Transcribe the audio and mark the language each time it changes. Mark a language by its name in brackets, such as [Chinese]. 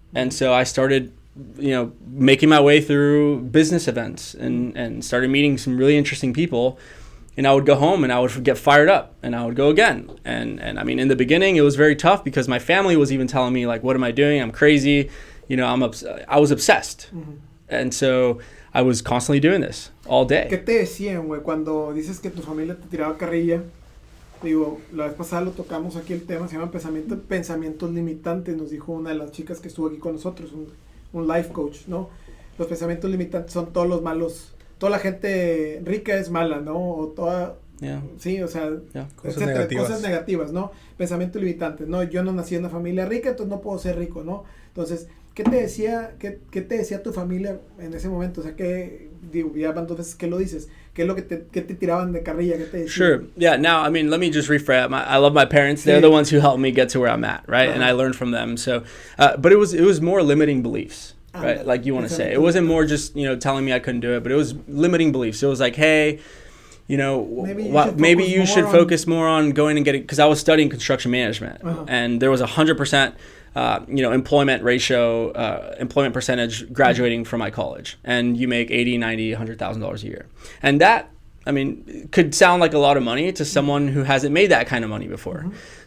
[English] And so I started, making my way through business events and started meeting some really interesting people. And I would go home and I would get fired up and I would go again. And I mean, in the beginning, it was very tough because my family was even telling me, like, what am I doing? I'm crazy. I was obsessed. Mm-hmm. And so I was constantly doing this all day. [Spanish] ¿Qué te decían, güey, cuando dices que tu familia te tiraba carrilla? Digo, la vez pasada lo tocamos aquí, el tema se llama pensamientos limitantes, nos dijo una de las chicas que estuvo aquí con nosotros, un life coach, ¿no? Los pensamientos limitantes son todos los malos, toda la gente rica es mala, ¿no? O toda... Yeah. Sí, o sea, cosas negativas, ¿no? Pensamientos limitantes, ¿no? Yo no nací en una familia rica, entonces no puedo ser rico, ¿no? Entonces, ¿qué te decía tu familia en ese momento? O sea, ya van 2 veces que lo dices. ¿Qué es lo que te tiraban de carrilla? ¿Qué te decían? [English] Sure. Yeah, now, I mean, let me just rephrase. I love my parents. They're the ones who helped me get to where I'm at, right? And I learned from them. So, but it was more limiting beliefs, right? Like you want to say. It wasn't more just, telling me I couldn't do it, but it was limiting beliefs. It was like, hey, maybe you should focus more on going and getting, because I was studying construction management, and there was 100% employment ratio, employment percentage graduating from my college, and you make $80,000, $90,000, $100,000 a year, and that, I mean, could sound like a lot of money to someone who hasn't made that kind of money before. Mm-hmm.